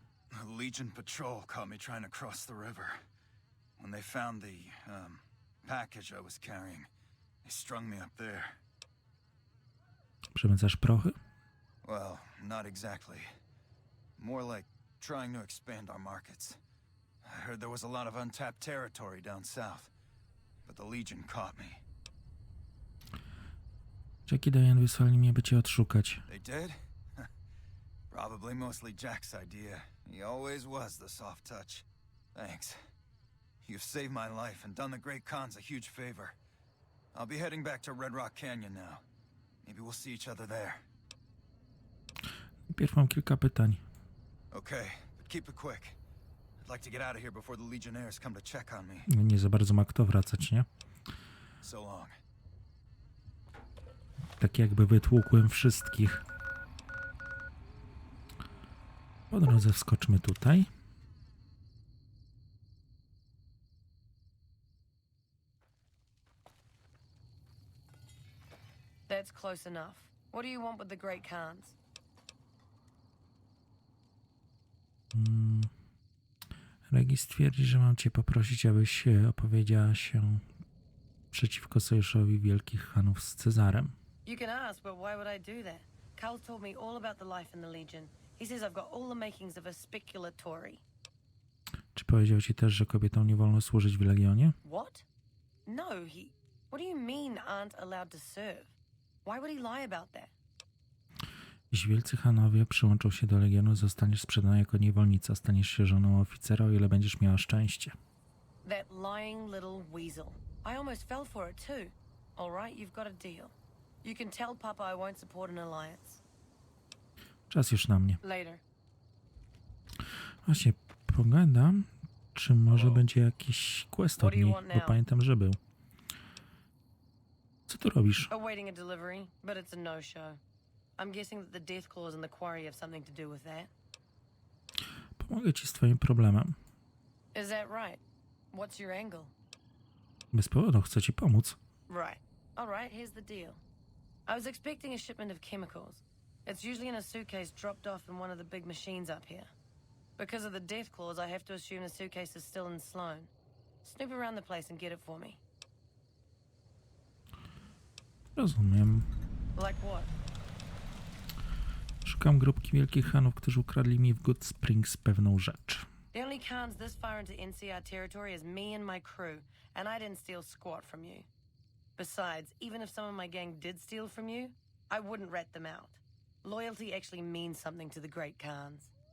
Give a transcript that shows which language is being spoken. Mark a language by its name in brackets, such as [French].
[English] The Legion patrol caught me trying to cross the river. When they found the, package I was carrying, they strung me up there. [Polish] Przemycasz prochy? [English] Well, not exactly. More like trying to expand our markets. I heard there was a lot of untapped territory down south, but the Legion caught me. [Polish] Jack i Diane wysłali mnie, by cię odszukać. [English] They did? Probably mostly Jack's idea. He always was the soft touch. Thanks. You've saved my life and done the Great Khans a huge favor. I'll be heading back to Red Rock Canyon now. Maybe we'll see each other there. [Polish] Najpierw mam kilka pytań. [English] Okay, but keep it quick. I'd like to get out of here before the Legionnaires come to check on me. [Polish] Nie za bardzo ma kto wracać, nie? [English] So long. [Polish] Tak jakby wytłukłem wszystkich. Po drodze wskoczmy tutaj. [English] That's close enough. What do you want with the Great Khans? [Polish] Regis twierdzi, że mam cię poprosić, abyś opowiedziała się przeciwko sojuszowi Wielkich Chanów z Cezarem. [English] You can ask, but why would I do that? Carl told me all about the life in the Legion. He says I've got all the makings of a specular Tory. [Polish] Czy powiedział ci też, że kobietom nie wolno służyć w Legionie? [English] What? No, What do you mean aren't allowed to serve? Why would he lie about that? [Polish] Jeśli wielcy Hanowie przyłączą się do Legionu, zostaniesz sprzedana jako niewolnica. Staniesz się żoną oficera, o ile będziesz miała szczęście. [English] That lying little weasel. I almost fell for it too. All right, you've got a deal. You can tell Papa I won't support an alliance. [Polish] Czas już na mnie. [English] Later. [Polish] Właśnie pogadam, czy może będzie jakiś quest od niej, bo pamiętam, że był. Co tu robisz? [English] Awaiting a delivery, but it's a no-show. I'm guessing that the death clause in the quarry have something to do with that. [Polish] Pomogę ci z twoim problemem. [English] Is that right? What's your angle? [Polish] Bez powodu chcę ci pomóc. [English] Right. All right, here's the deal. I was expecting a shipment of chemicals. It's usually in a suitcase dropped off in one of the big machines up here. Because of the death clause, I have to assume the suitcase is still in Sloan. Snoop around the place and get it for me. [Polish] Rozumiem. [English] Like what? [Polish] Szukam grupki Wielkich Chanów, którzy ukradli mi w Good Springs pewną rzecz. [English] The only Khans this far into NCR territory is me and my crew, and I didn't steal squat from you. Besides, even if some of my gang did steal from you, I wouldn't rat them out. Loyalty actually means something to the great Khans.